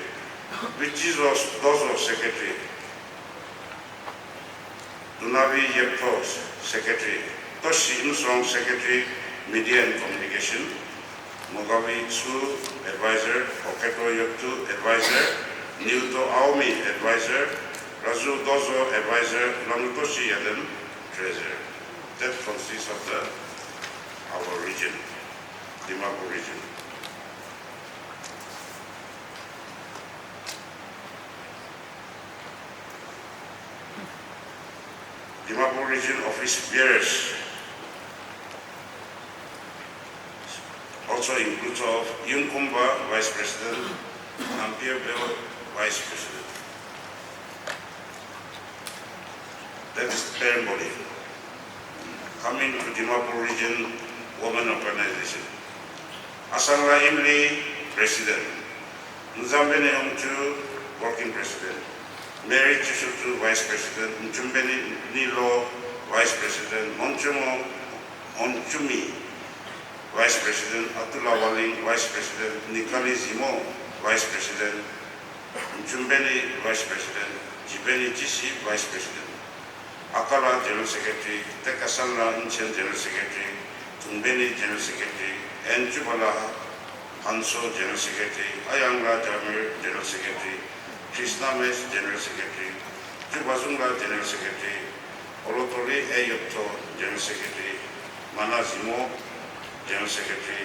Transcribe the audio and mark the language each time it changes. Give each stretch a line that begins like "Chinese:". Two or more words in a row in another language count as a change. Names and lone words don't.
English: Vichizos Dozo, Secretary. Dunavi Yeptos, Secretary. Toshi Imsong, Secretary, Media and Communication. Mugavi Su, Advisor. Oketo Yoptu, Advisor. Niuto Aomi, Advisor. Razu Dozo, Advisor. Lamutoshi Yaden, Treasurer. That consists of our region, Dimapur region. Dimapur region office bearers also includes of Yun Kumba, Vice President, Ampere Bell, Vice President. That is the parent body. Coming to Dimapur region, Women Organization. Asangla Imli, President. Nzambene Omchu, Working President. Mary Chishutu, Vice President. Nchumbeni Nilo, Vice President. Monchumo Onchumi, Vice President. Atula Waling, Vice President. Nikali Zimo, Vice President. Nchumbeni, Vice President. Jibeni Jishi, Vice President. Akala, General Secretary. Tekasanla Inchen, General Secretary. Tumbeni, General Secretary. N. Chubala Hanso, General Secretary. Ayangla Jamir, General Secretary. Krishna Mesh, General Secretary. Chubazunga, General Secretary. Olotori Eyopto, General Secretary. Manazimo, General Secretary.